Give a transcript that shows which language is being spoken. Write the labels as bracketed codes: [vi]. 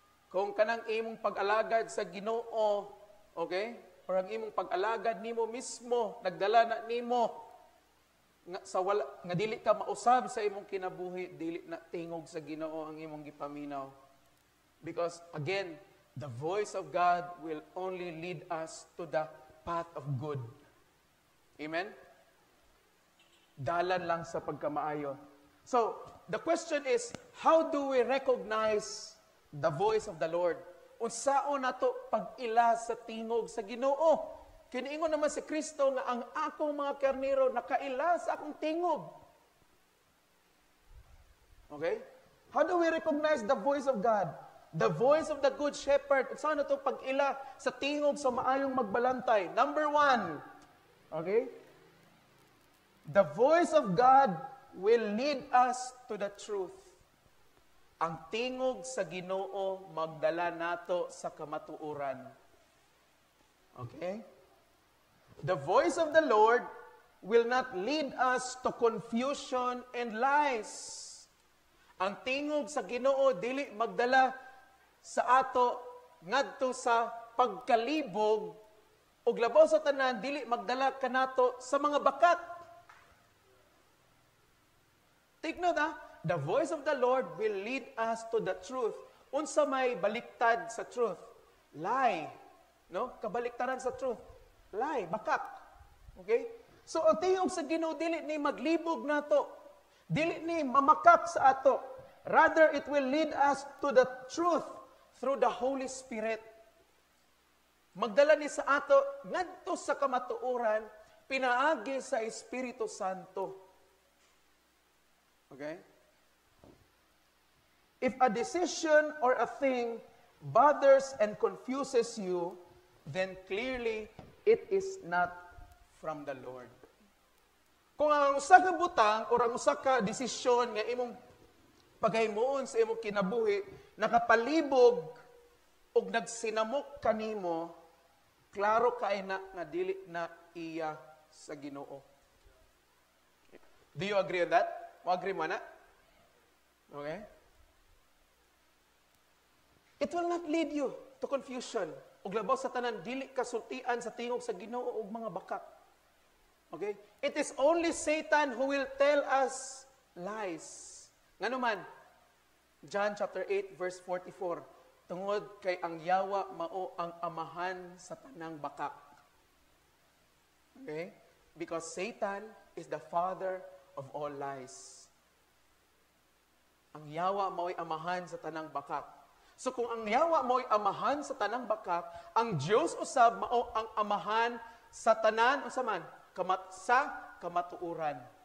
[ceb] Kung kanang imong pag-alagad sa Ginoo, okay? Or ang imong pag-alagad nimo mismo nagdala na nimo nga dili ka mausab sa imong kinabuhi, dili na tingog sa Ginoo ang imong gipaminaw. [en] Because again, the voice of God will only lead us to the path of good. Amen? [ceb] Dalan lang sa pagkamaayo. [en] So, the question is, how do we recognize the voice of the Lord? [ceb] Unsaon nato pag-ila sa tingog sa Ginoo? Kiniingon naman si Kristo nga ang akong mga karnero nakaila sa akong tingog. [en] Okay? How do we recognize the voice of God? The voice of the good shepherd. [ceb] Saan ito pag-ila sa tingog sa maayong magbalantay? Number 1. Okay? [en] The voice of God will lead us to the truth. [ceb] Ang tingog sa Ginoo magdala nato sa kamatuoran. Okay? [en] The voice of the Lord will not lead us to confusion and lies. [ceb] Ang tingog sa Ginoo dili magdala sa ato ngadto sa pagkalibog ug labaw sa tanan dili magdala kanato sa mga bakat. [en] Take note the voice of the Lord will lead us to the truth. [ceb] Unsa may baliktad sa truth? Lie. No? Kabaliktaran sa truth. Lie, bakat. Okay? So ang tingog sa Ginoo dili ni maglibog nato. Dili ni mamakak sa ato. [en] Rather it will lead us to the truth through the Holy Spirit. [ceb] Magdala ni sa ato ngadto sa kamatuoran pinaagi sa Espiritu Santo. Okay? [en] If a decision or a thing bothers and confuses you, then clearly it is not from the Lord. [ceb] Kung ang usa ka butang o ang usa ka desisyon nga imong paghimuon sa imong kinabuhi nakapalibog og nagsinamok kanimo, klaro kay na nga dili na iya sa Ginoo. [en] Do you agree on that? [ceb] Mo agree mo na? [en] Okay? It will not lead you to confusion. [ceb] Ug labaw sa tanan dili kasultian sa tingog sa Ginoo og mga bakat. Okay? [en] It is only Satan who will tell us lies. [ceb] Ngano man? John chapter 8 verse 44. Tungod kay ang yawa mao ang amahan sa tanang bakak. Okay? [en] Because Satan is the father of all lies. [ceb] Ang yawa mao'y amahan sa tanang bakak. So kung ang yawa mo'y amahan sa tanang bakak, ang Diyos usab mao ang amahan sa tanan unsa man sa kamatuoran.